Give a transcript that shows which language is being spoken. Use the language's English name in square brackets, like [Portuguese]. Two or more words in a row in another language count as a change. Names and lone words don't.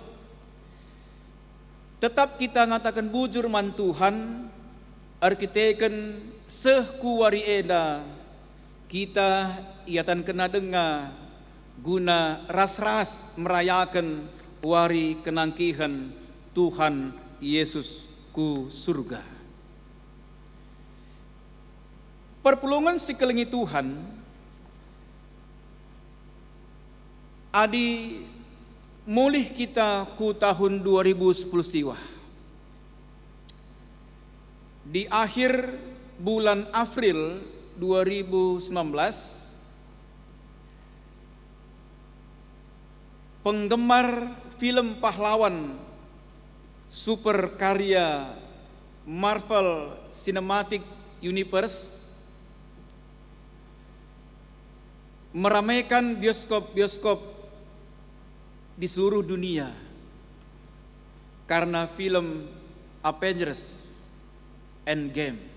[Batak Karo] Tetap kita ngatakan bujur man Tuhan arkiteken seh kuwari eda kita iatan kena dengar guna ras-ras merayakan wari kenangkihan Tuhan Yesus ku surga. Perpulungan sikelengi Tuhan adi mulih kita ku tahun 2010 siwa. [Indonesian] Di akhir bulan April 2019, penggemar film pahlawan super karya Marvel Cinematic Universe meramaikan bioskop-bioskop di seluruh dunia karena film Avengers Endgame.